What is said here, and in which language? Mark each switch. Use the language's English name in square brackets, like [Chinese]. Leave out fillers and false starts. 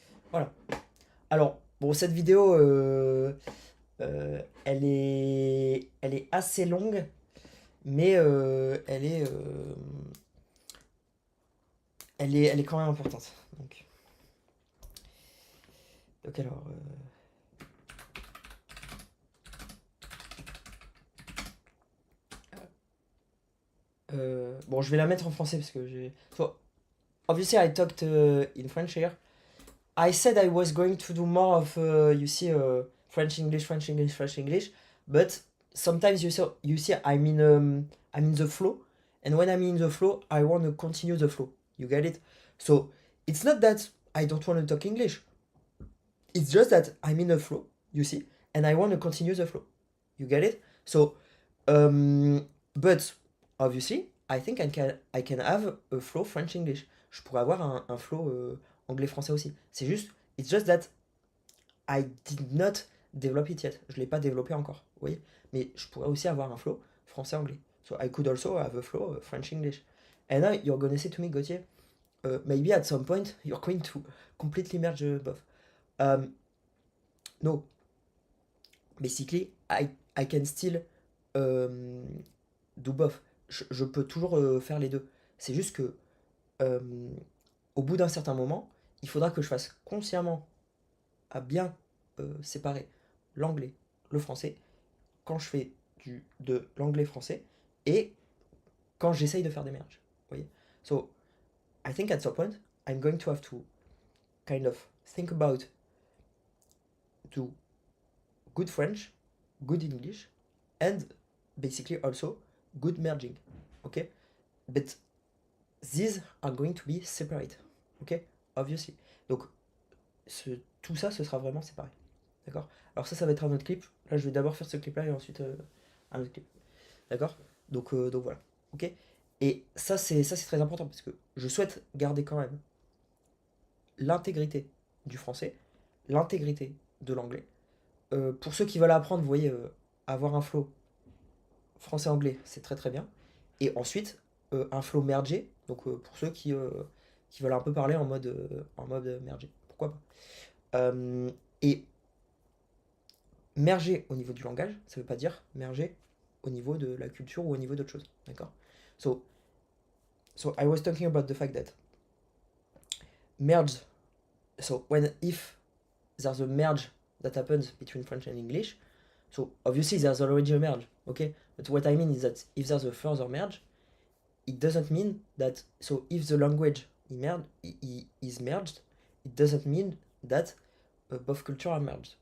[French] Voilà. Alors, bon, cette vidéo, elle est assez longue, mais elle est quand même importante. Donc alors, bon, je vais la mettre en français parce que j'ai. [English] So, obviously, I talked in French here. I said I was going to do more of, you see, French English, French English, French English, but sometimes you see, I'm in the flow, and when I'm in the flow, I want to continue the flow. You get it? So it's not that I don't want to talk English. It's just that I'm in a flow, you see, and I want to continue the flow. You get it? So, but obviously, I think I can have a flow French English. [French] Je pourrais avoir un flow anglais-français aussi. C'est juste, [English] it's just that I did not develop it yet. [French] Je l'ai pas développé encore, vous voyez. Mais je pourrais aussi avoir un flow français-anglais. [English] So I could also have a flow French-English. And now you're gonna say to me, Gauthier, maybe at some point you're going to completely merge both. Um, no, basically, I can still do both. [French] Je peux toujours faire les deux. C'est juste que euh, au bout d'un certain moment, il faudra que je fasse consciemment à bien séparer l'anglais, le français, quand je fais de l'anglais-français et quand j'essaye de faire des merges. Vous voyez? [English] So, I think at some point, I'm going to have to kind of think about do good French, good English, and basically also good merging. Okay? But these are going to be separate. Okay? Obviously. [French] Donc, tout ça, ce sera vraiment séparé. D'accord? Alors ça va être un autre clip. Là, je vais d'abord faire ce clip-là et ensuite un autre clip. D'accord? Donc voilà. Ok? Et ça c'est très important parce que je souhaite garder quand même l'intégrité du français, l'intégrité de l'anglais. Pour ceux qui veulent apprendre, vous voyez, avoir un flow français-anglais, c'est très très bien. Et ensuite, un flow mergé, donc pour ceux qui veulent un peu parler en mode mergé. Pourquoi pas? Et merger au niveau du langage, ça ne veut pas dire merger au niveau de la culture ou au niveau d'autre chose. D'accord? [English] So, so I was talking about the fact that merge, so if there's a merge that happens between French and English, so obviously there's already a merge, okay? But what I mean is that if there's a further merge, it doesn't mean that, so if the language is merged, it doesn't mean that both cultures are merged.